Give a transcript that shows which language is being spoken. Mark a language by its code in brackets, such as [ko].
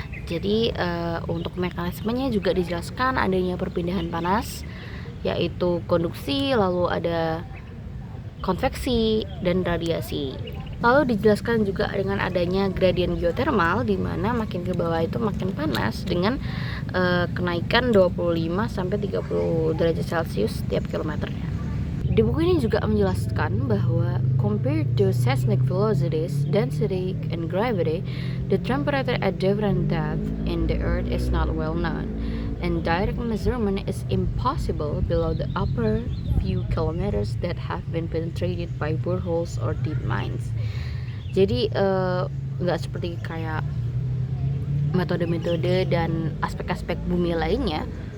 [id] Jadi untuk mekanismenya juga dijelaskan adanya perpindahan panas, yaitu konduksi, lalu ada konveksi dan radiasi. Lalu dijelaskan juga dengan adanya gradien geotermal, di mana makin ke bawah itu makin panas dengan kenaikan 25 sampai 30 derajat Celcius setiap kilometernya. Di buku ini juga menjelaskan bahwa [en] compared to seismic velocities, density, and gravity, the temperature at different depths in the earth is not well known, and direct measurement is impossible below the upper few kilometers that have been penetrated by boreholes or deep mines. [id] Jadi nggak seperti kayak metode-metode dan aspek-aspek bumi lainnya.